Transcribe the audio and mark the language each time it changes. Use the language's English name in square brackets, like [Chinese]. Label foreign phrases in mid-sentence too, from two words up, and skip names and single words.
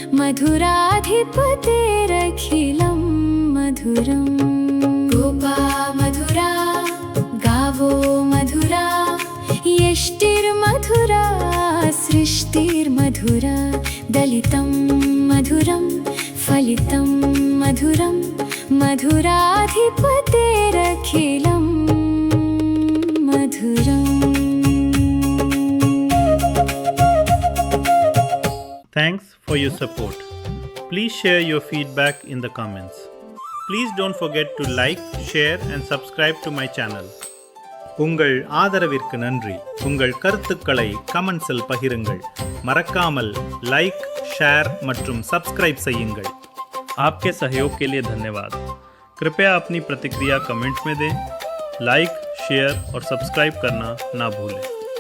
[Sanskrit] मधुराधिपतेरखिलं मधुरम् गोपा मधुरा गावो मधुरा यष्टिर्मधुरा सृष्टिर्मधुरा दलितं मधुरं फलितं मधुरं मधुराधिपतेरखिलं मधुरम्. [English] Thanks for your support. Please share your feedback in the comments. Please don't forget to like, share and subscribe to my channel. [Tamil] உங்கள் ஆதரவிற்கு நன்றி. உங்கள் கருத்துக்களை கமெண்ட்ஸில் பகிருங்கள். மறக்காமல் [English] like, share [Tamil] மற்றும் சப்ஸ்கிரைப் செய்யுங்கள். [Hindi] आपके सहयोग के लिए धन्यवाद. कृपया अपनी प्रतिक्रिया कमेंट्स में दें. [English] like, share [Hindi] और सब्सक्राइब करना ना भूलें.